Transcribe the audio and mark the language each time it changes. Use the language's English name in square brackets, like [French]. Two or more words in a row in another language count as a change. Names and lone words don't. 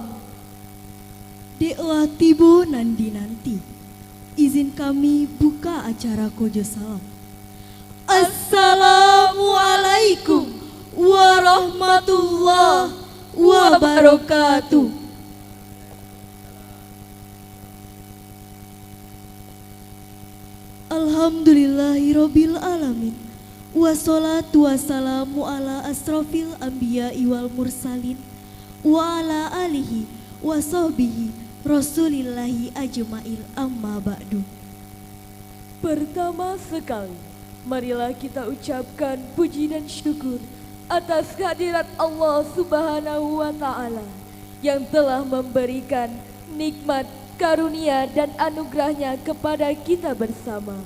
[Minangkabau] Deklah tibo nanti-nanti, izin kami buka acara Kojo Salam. [Arabic] السلام عليكم ورحمة الله وبركاته. الحمد لله رب العالمين. والصلاة والسلام على أشرف الأنبياء والمرسلين وعلى آله وصحبه رسول الله أجمعين أما بعد. [Indonesian] Pertama sekali, marilah kita ucapkan puji dan syukur atas kehadirat [Arabic] الله سبحانه وتعالى [Indonesian] yang telah memberikan nikmat, karunia dan anugerahnya kepada kita bersama.